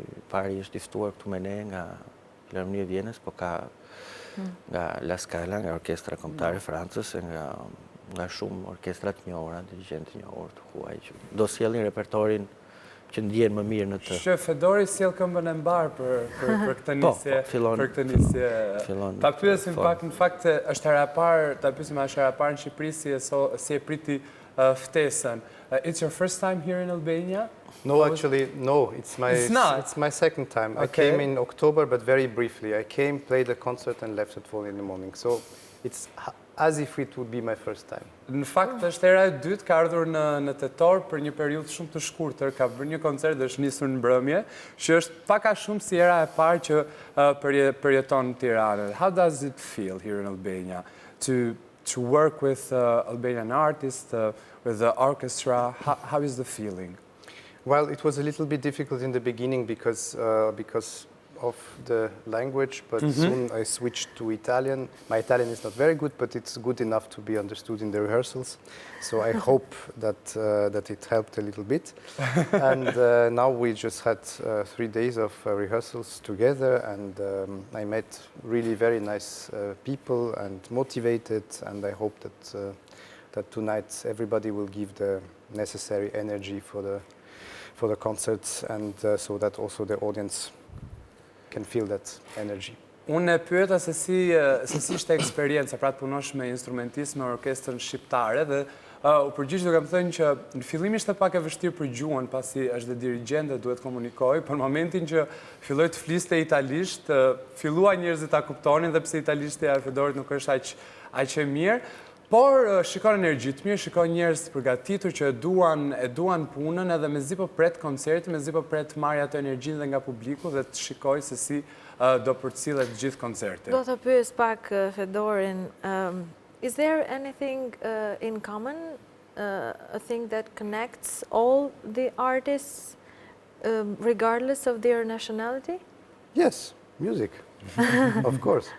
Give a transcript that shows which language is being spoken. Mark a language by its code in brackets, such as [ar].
[sq] Pari është i ftuar këtu me ne nga Filharmonia e Vjenës, po ka nga La Scala, nga orkestra kombëtare e Francës, nga shumë orkestra të njohura, dirigjentë të njohur të huaj, që do sjellin repertorin që ndjen më mirë në të. Që Fedori sjell këmbën e mbar për këtë nisje. Për këtë nisje. Ta pyesim pak në fakt është hera e parë, ta pyesim a është hera e parë në Shqipëri si e priti ftesën. [en] It's your first time here in Albania? No, actually, no. It's my second time. I came in October, but very briefly. I came, played a concert, and left at 4 in the morning. So it's as if it would be my first time. [sq] Në fakt, është hera e dytë, ka ardhur në tetor për një periudhë shumë të shkurtër, ka bërë një koncert dhe është nisur në mbrëmje, që është pak a shumë si hera e parë që përjeton në Tiranë. [en] How does it feel here in Albania to work with Albanian artists, with the orchestra? How is the feeling? Well, it was a little bit difficult in the beginning because of the language, but soon I switched to Italian. My Italian is not very good, but it's good enough to be understood in the rehearsals. So I hope that it helped a little bit. And now we just had 3 days of rehearsals together, and I met really very nice people and motivated, and I hope that tonight everybody will give the necessary energy for the concerts, and so that also the audience can feel that energy. [sq] Unë e pyeta se si ishte eksperjenca, pra të punosh me instrumentistë me orkestrën shqiptare dhe u përgjigj duke më thënë që në fillim ishte pak e vështirë për gjuhën pasi është dhe dirigjent dhe duhet komunikoj, për momentin që filloi të fliste italisht, fillua njerëzit ta kuptonin dhe pse italishtja e Fedorit nuk është aq e mirë. Por shikon energji të mirë, shikon njerëz të përgatitur që e duan punën edhe mezi po pret koncerti, mezi po pret marrja të energjinë dhe nga publiku dhe të shikoj se si do përcillet gjithë koncerti. Do të pyes pak Fedorin, [en] is there anything in common, a thing that connects all the artists regardless of their nationality? Yes, music. Of course.